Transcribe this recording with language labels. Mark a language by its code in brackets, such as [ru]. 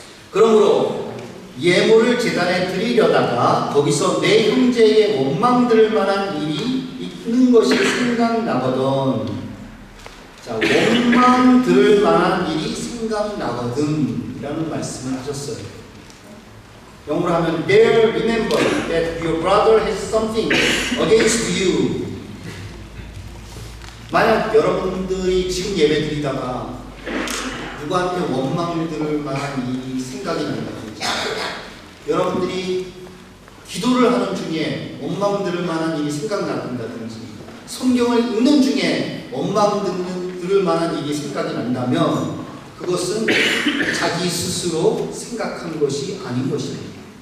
[ko] 그러므로 예물을 제단에 드리려다가 거기서 내 형제의 원망 들을 만한 일이 있는 것이 생각나거든. 자, 원망 들을 만한 일이 생각나거든 이라는 말씀을 하셨어요. 영어로 하면 [en] There remember that your brother has something against you. [ko] 만약 여러분들이 지금 예배 드리다가 누구한테 원망 들을 만한 일이 생각이 난다든지, 여러분들이 기도를 하는 중에 원망 들을 만한 일이 생각난다든지, 성경을 읽는 중에 원망 들을 만한 일이 생각이 난다면 그것은 자기 스스로 생각한 것이 아닌 것입니다.